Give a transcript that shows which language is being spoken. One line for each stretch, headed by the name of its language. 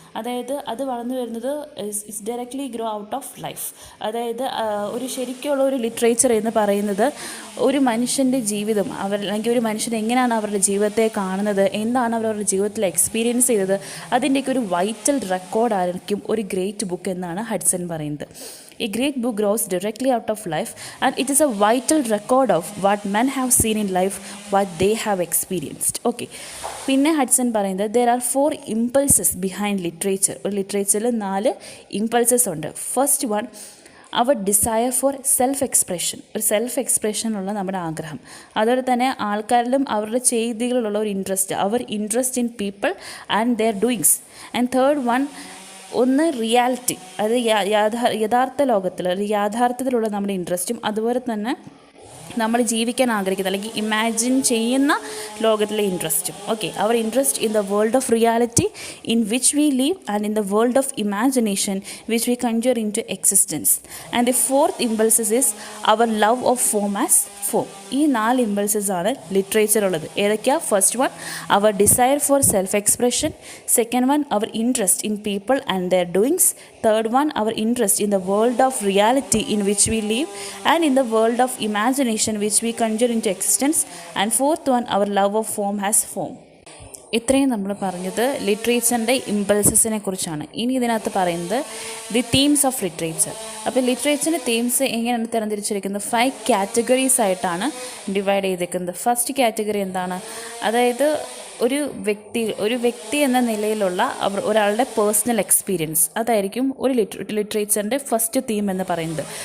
Malayalam: അതായത് അത് വളർന്നു വരുന്നത്
English: It's directly grow out of life.
Malayalam: അതായത് ഒരു ശരിക്കുള്ള ഒരു ലിറ്ററേച്ചർ എന്ന് പറയുന്നത് ഒരു മനുഷ്യൻ്റെ ജീവിതം, അല്ലെങ്കിൽ ഒരു മനുഷ്യൻ എങ്ങനെയാണ് അവരുടെ ജീവിതത്തെ കാണുന്നത്, എന്താണ് അവരുടെ ജീവിതത്തിൽ എക്സ്പീരിയൻസ് ചെയ്തത്, അതിൻ്റെയൊക്കെ ഒരു വൈറ്റൽ റെക്കോർഡായിരിക്കും ഒരു ഗ്രേറ്റ് ബുക്ക് എന്നാണ് ഹഡ്സൺ പറയുന്നത്.
English: A great book grows directly out of life, and it is a vital record of what men have seen in life, what they have experienced. Okay.
Malayalam: പിന്നെ Hudson പറയുന്നത്
English: there are 4 impulses behind literature.
Malayalam: ഒരു ലിറ്ററേച്ചറിൽ 4 impulses ഉണ്ട്.
English: first one, our desire for self expression,
Malayalam: ഒരു self എക്സ്പ്രഷനുള്ള നമ്മുടെ ആഗ്രഹം. അതുപോലെ തന്നെ ആൾക്കാരിലും അവരുടെ ചെയ്തികളിലുള്ള ഒരു interest,
English: Our interest in people and their doings.
Malayalam: And third one, ഒന്ന് റിയാലിറ്റി, അത് യഥാർത്ഥ ലോകത്തിൽ യാഥാർത്ഥ്യത്തിലുള്ള നമ്മുടെ ഇൻട്രസ്റ്റും, അതുപോലെ തന്നെ നമ്മൾ ജീവിക്കാൻ ആഗ്രഹിക്കുന്ന അല്ലെങ്കിൽ ഇമാജിൻ ചെയ്യുന്ന ലോകത്തിലെ ഇൻട്രസ്റ്റും.
English: Okay, our interest in the world of reality in which we leave and in the world of imagination which we കൺജർ in to existence. And the fourth impulses is our love of form as form.
Malayalam: ഈ 4 impulses ആണ് literature ഉള്ളത്. ഏതൊക്കെയാണ്?
English: First one, our desire for self expression. Second one, our interest in people and their doings. Third one, our interest in the world of reality in which we live and in the world of imagination which we conjure into existence. And fourth one, our love of form has form.
Malayalam: ഇത്രയും നമ്മൾ പറഞ്ഞത് ലിറ്ററേച്ചറിൻ്റെ ഇമ്പൾസസിനെ കുറിച്ചാണ്. ഇനി ഇതിനകത്ത് പറയുന്നത് the themes of literature. അപ്പോൾ ലിറ്ററേച്ചറിൻ്റെ themes എങ്ങനെയാണ് തരംതിരിച്ചിരിക്കുന്നത്? 5 categories ആയിട്ടാണ് ഡിവൈഡ് ചെയ്തിരിക്കുന്നത്. ഫസ്റ്റ് കാറ്റഗറി എന്താണ്? അതായത് ഒരു വ്യക്തി എന്ന നിലയിലുള്ള ഒരാളുടെ പേഴ്സണൽ എക്സ്പീരിയൻസ്, അതായിരിക്കും ഒരു ലിറ്ററേച്ചറിൻ്റെ ഫസ്റ്റ് തീം എന്ന് പറയുന്നത്.